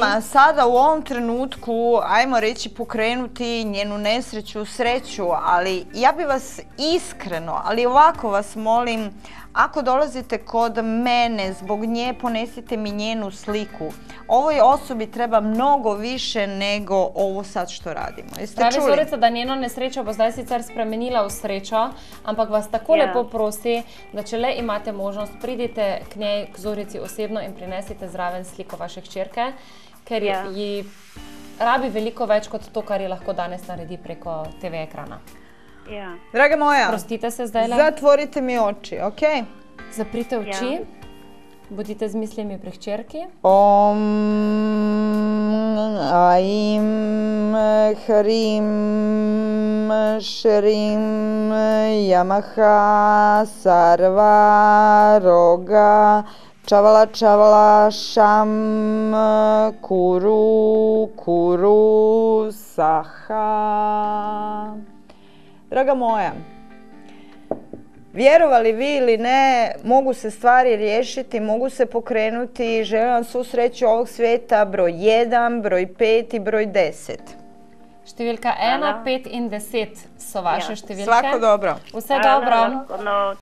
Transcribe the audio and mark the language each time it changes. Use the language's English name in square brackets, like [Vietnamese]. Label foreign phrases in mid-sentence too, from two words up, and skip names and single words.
[Croatian] vama sada u ovom trenutku, ajmo reći, pokrenuti njenu nesreću, sreću, ali ja bi vas iskreno, ali ovako vas molim, ako dolazite kod mene, zbog nje ponesite mi njenu sliku. Ovoj osobi treba mnogo više nego ovo sad što radimo. Jeste Pravi čuli? [Slovenian] Zorica, da njeno nesrečo bo zdaj sicer spremenila v srečo, ampak vas tako Ja. lepo prosi, da če le imate možnost, pridite k njej, k Zorici osebno in prinesite zraven sliko vaše hčerke, ker Ja. ji rabi veliko več kot to, kar ji lahko danes naredi preko TV ekrana. Ja. [Croatian] Draga moja, [Slovenian] Prostite se zdaj le. [Croatian] zatvorite mi oči, ok? [Slovenian] Zaprite oči, Ja. bodite z mislimi pri hčerki. [Sanskrit] Om Aim Hrim Shrim Yamaha Sarva Roga Čavala Čavala Šam Kuru Kuru Saha. [Croatian] Draga moja, vjerovali vi ili ne, mogu se stvari riješiti, mogu se pokrenuti. Želim vam svu sreću ovog svijeta, broj 1, broj 5 i broj 10. [Slovenian] Številka 1, 5 in 10 so vaše Ja. številke. [Croatian] Svako dobro. [Slovenian] Vse dobro. Lahko noč.